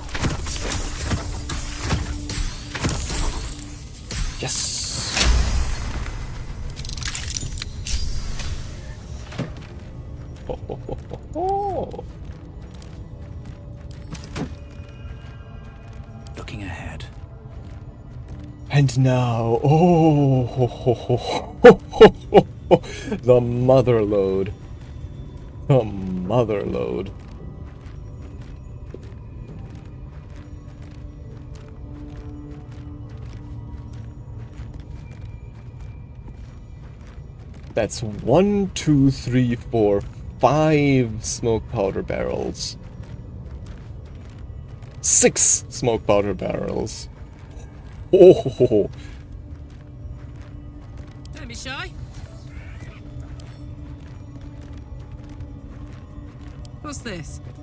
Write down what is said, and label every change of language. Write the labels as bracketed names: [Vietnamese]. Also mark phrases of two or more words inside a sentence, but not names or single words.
[English] Yes! Oh, oh, oh, oh, oh. Looking ahead. And now, oh, ho, ho, ho, ho, ho, ho, ho. The mother load. The mother load. That's 1, 2, 3, 4, 5 smoke powder barrels. 6 smoke powder barrels. Oh, ho, ho, ho. Don't be shy. What's this?